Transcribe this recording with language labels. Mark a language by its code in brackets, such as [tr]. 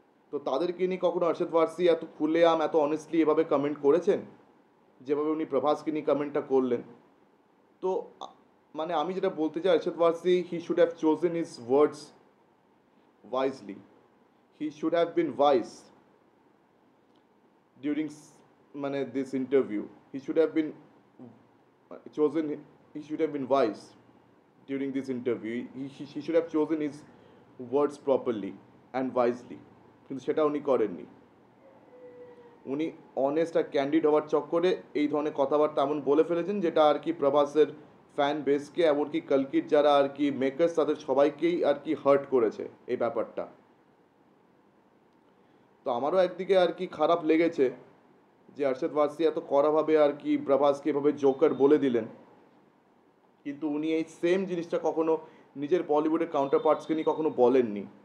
[bn] তো তাদেরকে নিয়ে কখনো আরশাদ ওয়ারসি এত খুলেআম এত অনেস্টলি এভাবে কমেন্ট করেছেন যেভাবে উনি প্রভাসকে নিয়ে কমেন্টটা করলেন? তো মানে আমি যেটা বলতে চাই, [en] Arshad Warsi he should have chosen his words wisely, he should have been wise during মানে this interview. He should have been chosen, he should have been wise during this interview. He should have chosen his words properly and wisely, [bn] কিন্তু সেটা উনি করেননি। উনি honest আর candid হওয়ার চক্করে এই ধরনের কথাবার্তা এমন বলে ফেলেছেন যেটা আর কি প্রভাসের ফ্যান বেসকে, এমনকি কালকির যারা আর কি মেকার্স তাদের সবাইকেই আর কি হার্ট করেছে এই ব্যাপারটা। তো আমারও একদিকে আর কি খারাপ লেগেছে যে আরশাদ ওয়ারসি এত কড়াভাবে আর কি প্রভাসকে এভাবে জোকার বলে দিলেন, কিন্তু উনি এই সেম জিনিসটা কখনো নিজের বলিউডের কাউন্টার পার্টসকে নিয়ে কখনো বলেননি।